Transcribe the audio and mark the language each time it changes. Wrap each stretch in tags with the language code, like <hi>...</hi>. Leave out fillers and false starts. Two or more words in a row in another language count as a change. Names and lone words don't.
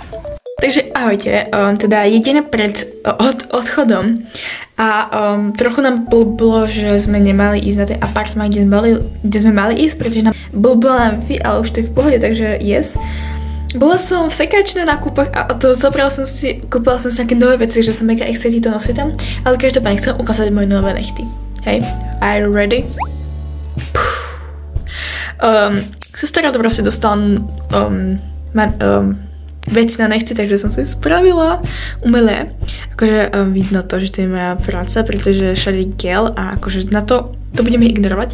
<sk>Takže ahojte, teda jedine pred odchodom a trochu nám blblo, že sme nemali ísť na ten apartment, kde sme mali ísť, pretože nám blblo na Wi-Fi, ale už to je v pohode, takže yes. Bola som v sekačnej nákupách a kúpila som si nejaké nové veci, že som mega excited to nosiť tam, ale každopádne chcem ukázať moje nové nechty. Hej,</sk> <en>are you ready?</en> <sk>Sestra to proste dostala veci na nechty, takže som si spravila umelé. Akože vidno to, že to je moja práca, pretože všade je gel a akože na to budeme ignorovať.</sk>